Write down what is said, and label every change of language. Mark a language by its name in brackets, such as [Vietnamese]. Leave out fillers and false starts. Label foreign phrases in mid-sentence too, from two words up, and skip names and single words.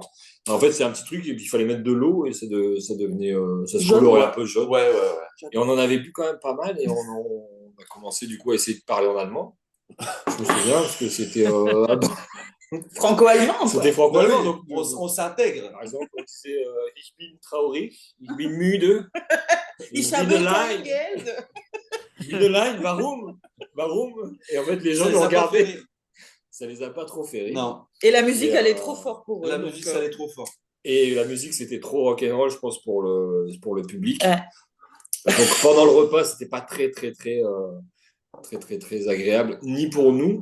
[French] En fait, c'est un petit truc, et puis il fallait mettre de l'eau et ça devenait, ça se Jaune, colorait ouais. un peu jaune. Ouais. Et on en avait bu quand même pas mal et on a commencé du coup à essayer de parler en allemand. Je me souviens parce que c'était Franco-allemand, quoi. c'était franco-allemand, Ouais, donc on s'intègre. par exemple, on disait [German] Ich bin traurig, ich bin müde, Ich ich habe bin kein allein, Geld. ich bin allein, warum? Warum? [French] Et en fait, les gens Ça nous les a pas fait regardaient. rire. Ça les a pas trop fait rire. Non, Et la musique, Et, elle est trop forte pour eux. la donc, musique, ça allait trop fort. Et la musique, c'était trop rock'n'roll, je pense, pour le public. Ouais. Donc pendant le repas, c'était pas très agréable, ni pour nous,